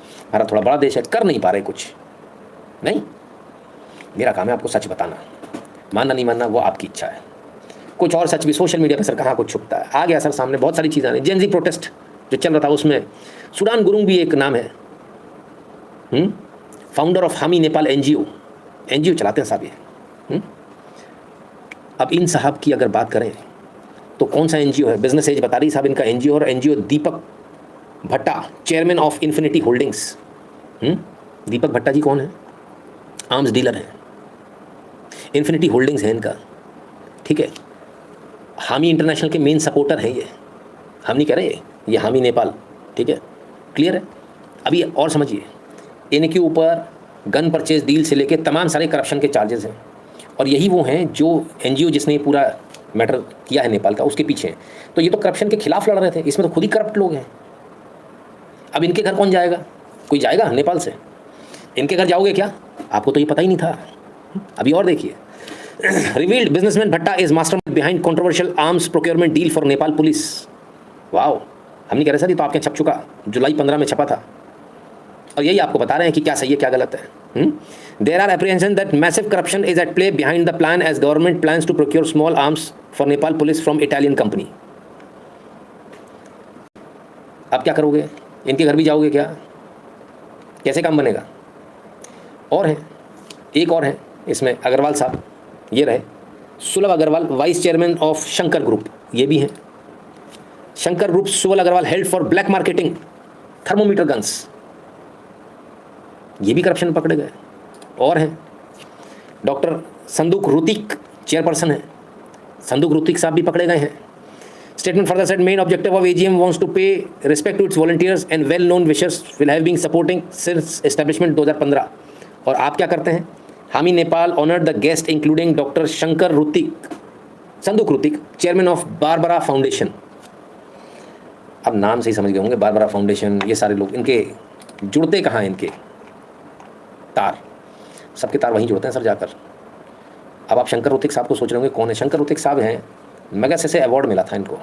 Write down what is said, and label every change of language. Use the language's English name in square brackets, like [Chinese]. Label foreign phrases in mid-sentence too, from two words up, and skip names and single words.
[Hindi] भारत थोड़ा बड़ा देश है, कर नहीं पा रहे कुछ नहीं। मेरा काम है आपको सच बताना, मानना नहीं मानना वो आपकी इच्छा है। कुछ और सच भी [English] social media [Hindi] पर सर कहाँ कुछ छुपता है, आ गया सर सामने, बहुत सारी चीज़ें आ रही। जेनजी प्रोटेस्ट जो चल रहा था उसमें सुडान गुरुंग भी एक नाम है, [English] founder of Hami Nepal NGO [Hindi] चलाते हैं साहब ये। अब इन साहब की अगर बात करें तो कौन सा एनजीओ है? [English] business age [Hindi] बता रही साहब इनका एनजीओ, और एनजीओ दीपक भट्टा, [English] chairman of Infinity Holdings. [Hindi] दीपक भट्टा जी कौन है? [English] arms dealer [Hindi] हैं, इन्फिनिटी होल्डिंग्स है इनका, ठीक है। हामी इंटरनेशनल के मेन सपोर्टर हैं ये, हम नहीं कह रहे ये हामी नेपाल, ठीक है, क्लियर है। अभी और समझिए, इनके ऊपर [English] gun purchase deal [Hindi] से लेके तमाम सारे करप्शन के चार्जेस हैं, और यही वो हैं जो एनजीओ जिसने ये पूरा मैटर किया है नेपाल का, उसके पीछे हैं। तो ये तो करप्शन के खिलाफ लड़ रहे थे, इसमें तो खुद ही करप्ट लोग हैं। अब इनके घर कौन जाएगा? कोई जाएगा नेपाल से? इनके घर जाओगे क्या? आपको तो ये पता ही नहीं था। अभी और देखिए, [English] revealed businessman Bhatta is mastermind behind controversial arms procurement deal for Nepal police. [Hindi] वाओ, हम नहीं कह रहे सर, ये तो आपके छप चुका, जुलाई 15 में छपा था, और यही आपको बता रहे हैं कि क्या सही है क्या गलत है। [English] There are apprehensions that massive corruption is at play behind the plan as government plans to procure small arms for Nepal police from Italian company. [Hindi] अब क्या करोगे? इनके घर भी जाओगे क्या? कैसे काम बनेगा? और हैं, एक और हैं इसमें, अग्रवाल साहब, ये रहे सुलभ अग्रवाल, [English] vice chairman of Shankar Group, [Hindi] ये भी हैं। [English] Shankar Group Sulabh Agrawal held for black marketing thermometer guns, [Hindi] ये भी करप्शन पकड़े गए। और हैं डॉक्टर संदूक रुतिक, चेयरपर्सन है, संदूक रुतिक साहब भी पकड़े गए हैं। [English] statement further said main objective of AGM wants to pay respect to its volunteers and well known wishers will have been supporting since establishment 2015. [Hindi] और आप क्या करते हैं? [English] Hami Nepal honoured the guest including Doctor Shankar Rutik, Sandook Rutik, chairman of Barbara Foundation. [Hindi] अब नाम से ही समझ गए होंगे, बारबरा फाउंडेशन, ये सारे लोग, इनके जुड़ते कहाँ हैं? इनके तार, सबके तार वहीं जुड़ते हैं सर जाकर। अब आप शंकर रुतिक साहब को सोच रहे होंगे कौन है? शंकर रुतिक साहब हैं, मैगसेसे अवार्ड मिला था इनको।